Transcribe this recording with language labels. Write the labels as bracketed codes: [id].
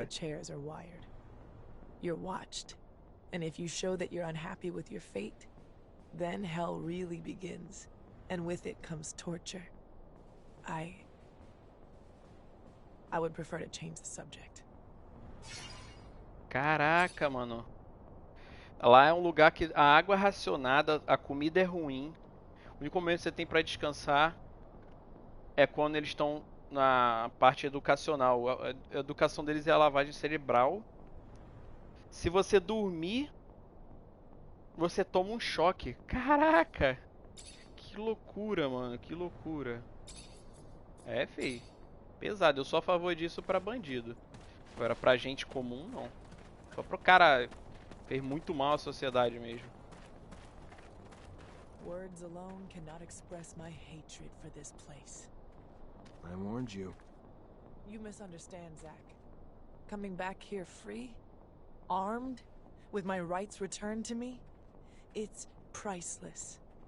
[en] The chairs are wired. You're watched. And if you show that you're unhappy with your fate, then hell really begins. And with it comes torture. I would prefer to change the subject. [pt] Caraca, mano. Lá é um lugar que a água é racionada, a comida é ruim. O único momento que você tem pra descansar é quando eles estão na parte educacional. A educação deles é a lavagem cerebral. Se você dormir, você toma um choque. Caraca! Que loucura, mano. Que loucura. É, fei. Pesado. Eu sou a favor disso pra bandido. Agora, pra gente comum, não. Só pro cara... Fez muito mal à sociedade mesmo. [en] Words alone cannot express my hatred for this place. I warned you. You misunderstand, Zach. Coming back here free, armed, with my rights returned to me, it's priceless.